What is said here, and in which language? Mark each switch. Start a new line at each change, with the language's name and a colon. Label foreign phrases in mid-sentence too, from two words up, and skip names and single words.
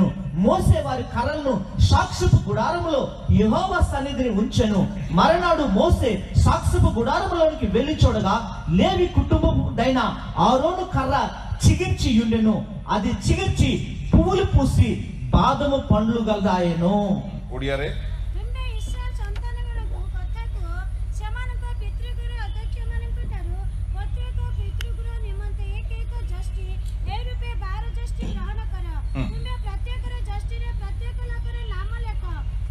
Telugu: మోసే వారి కర్రలను సాక్ష్యపు గుడారములో యెహోవా సన్నిధిని ఉంచెను. మరునాడు మోసే సాక్ష్యపు గుడారములోనికి వెళ్లి చూడగా లేవి కుటుంబముడైన ఆరోను కర్ర చిగిర్చి ఉండెను. అది చిగిర్చి పువ్వులు పూసి బాదము పండ్లు గలదాయెను.
Odia: ଓଡିଆରେ ତୁମେ ଇସ୍ରାଏଲ ସନ୍ତାନମାନଙ୍କୁ କଥାକୁ ସେମାନଙ୍କ ପିତୃଗୃହ ଅଧ୍ୟକ୍ଷମାନଙ୍କ ଠାରୁ ପ୍ରତ୍ୟେକ ପିତୃଗୃହ ନିମନ୍ତେ ଏକ ଜଷ୍ଟି ଏହି ରୂପେ 12 ଜଷ୍ଟି ଗ୍ରହଣ କର। ତୁମେ ପ୍ରତ୍ୟେକର ଜଷ୍ଟିରେ ପ୍ରତ୍ୟେକ ଲୋକର ନାମ ଲେଖ।